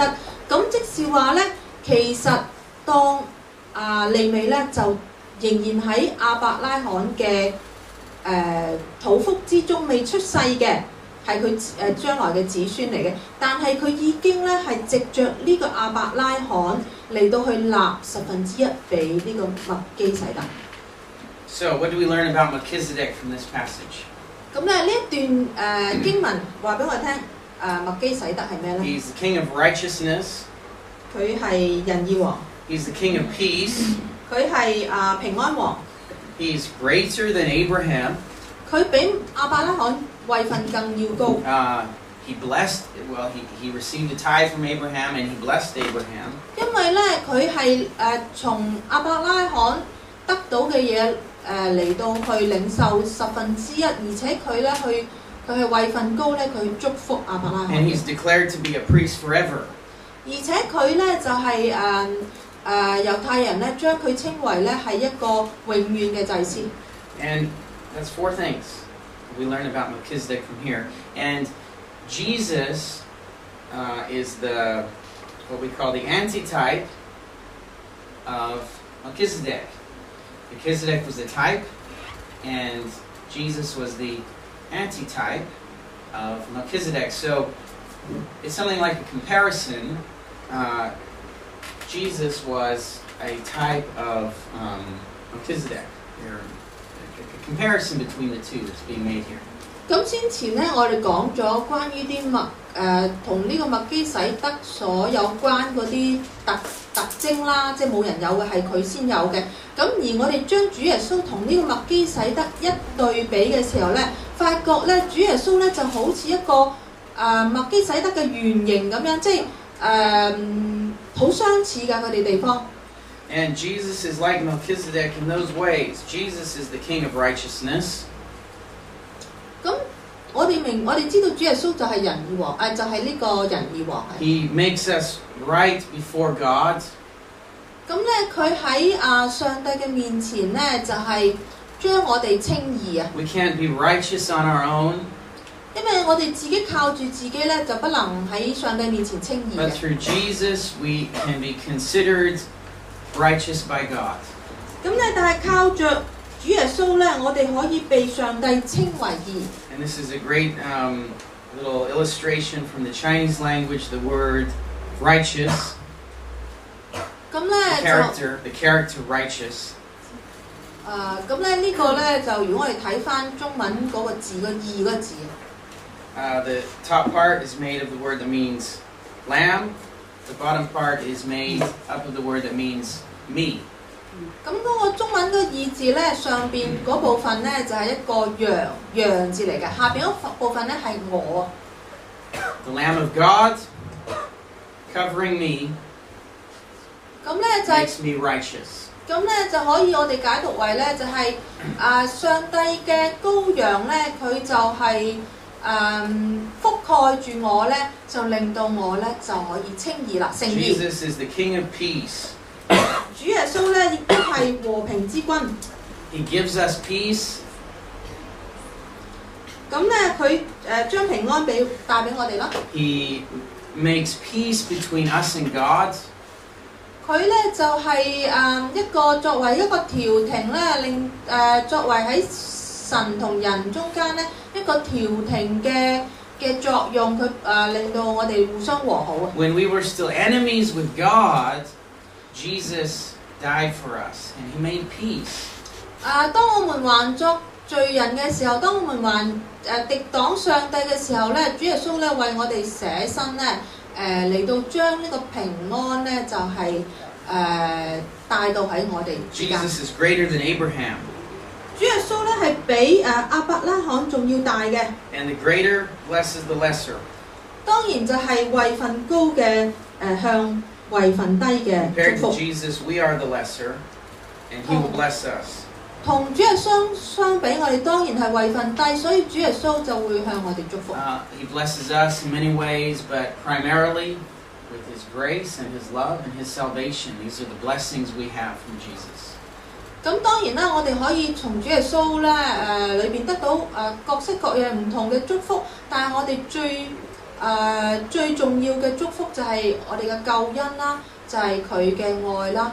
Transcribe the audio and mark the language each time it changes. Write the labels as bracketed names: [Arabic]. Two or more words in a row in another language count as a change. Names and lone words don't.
[Cantonese] 咁即是話咧，其實當利未咧就仍然喺亞伯拉罕嘅肚腹之中未出世嘅，係佢將來嘅子孫嚟嘅。但係佢已經咧係藉着呢個亞伯拉罕嚟到去納1/10俾呢個麥基洗德。 [English] So what do we learn about Melchizedek from this passage? [Cantonese] 咁咧呢一段經文話俾我聽，麥基洗德係咩咧？ [English] He's the king of righteousness. [Cantonese] 佢係仁義王， [English] He's the King of Peace. [Cantonese] 佢係平安王， [English] He's greater than Abraham. [Cantonese] 佢比亞伯拉罕位份更要高。 [English] He blessed, well, he received a tithe from Abraham and he blessed Abraham. [Cantonese] 因為咧佢係從亞伯拉罕得到嘅嘢嚟到去領受1/10，而且佢係位份高咧，佢祝福亞伯拉罕。 [English] And he's declared to be a priest forever. [Cantonese] 而且佢咧就係猶太人咧將佢稱為咧係一個永遠嘅祭司。 [English] And that's 4 things we learn about Melchizedek from here. And Jesus is what we call the antitype of Melchizedek. Melchizedek was the type, and Jesus was the antitype of Melchizedek. So it's something like a comparison. Jesus was a type of Melchizedek. A comparison between the two is being made here. [Cantonese] 咁先前咧，我哋講咗關於啲同呢個麥基洗德所有關嗰啲特徵啦，即係冇人有嘅，係佢先有嘅。咁而我哋將主耶穌同呢個麥基洗德一對比嘅時候咧，發覺咧主耶穌咧就好似一個麥基洗德嘅原型咁樣，即係好相似㗎佢哋地方。 [English] And Jesus is like Melchizedek in those ways. Jesus is the King of righteousness. [Cantonese] 咁我哋知道主耶穌就係仁義王，就係呢個仁義王。 [English] He makes us right before God. [Cantonese] 咁咧，佢喺上帝嘅面前咧，就係將我哋稱義啊。 [English] We can't be righteous on our own. [Cantonese] 因為我哋自己靠住自己咧，就不能喺上帝面前稱義 But 嘅。 [English] through Jesus, we can be considered righteous by God. [Cantonese] 咁咧，但係靠着主耶穌咧，我哋可以被上帝稱為義。 [English] And this is a great little illustration from the Chinese language, the word righteous. [Cantonese] 咁咧 [English] The character righteous. [Cantonese] 咁咧呢個咧就如果我哋睇翻中文嗰個字個義嗰個字。 [English] The top part is made of the word that means lamb. The bottom part is made up of the word that means me. [Cantonese] 咁嗰個中文個義字咧，上邊嗰部分咧就係一個羊字嚟嘅，下邊嗰部分咧係我。 [English] The Lamb of God covering me [Cantonese] 咁咧就係 [English] makes me righteous. [Cantonese] 咁咧就可以我哋解讀為咧就係上帝嘅羔羊咧，佢就係覆蓋住我咧，就令到我咧就可以稱義啦，成義。 [English] Jesus is the King of peace. [Cantonese] 主耶穌咧亦都係和平之君。 [English] He gives us peace. [Cantonese] 咁咧佢將平安帶俾我哋啦。 [English] He makes peace between us and God. [Cantonese] 佢咧就係一個作為一個調停咧，令作為喺神同人中間咧一個調停嘅作用，佢令到我哋互相和好啊。 [English] When we were still enemies with God, Jesus died for us and he made peace. [Cantonese] 當我們還作罪人嘅時候，當我們還敵擋上帝嘅時候咧，主耶穌咧為我哋捨身咧，嚟到將呢個平安咧就係帶到喺我哋之間。 [English] Jesus is greater than Abraham. [Cantonese] 主耶穌咧係比亞伯拉罕仲要大嘅。 [English] And the greater blesses the lesser. [Cantonese] 當然就係位份高嘅向位份低嘅 Compared 祝 to 福。 [English] Jesus, we are the lesser, and he will bless us. [Cantonese] 同主耶穌相比，我哋當然係位份低，所以主耶穌就會向我哋祝福。 [English] He blesses us in many ways, but primarily with his grace and his love and his salvation. These are the blessings we have from Jesus. [Cantonese] 咁當然啦，我哋可以從主耶穌咧裏邊得到各式各樣唔同嘅祝福，但係我哋最重要嘅祝福就係我哋嘅救恩啦，就係佢嘅愛啦。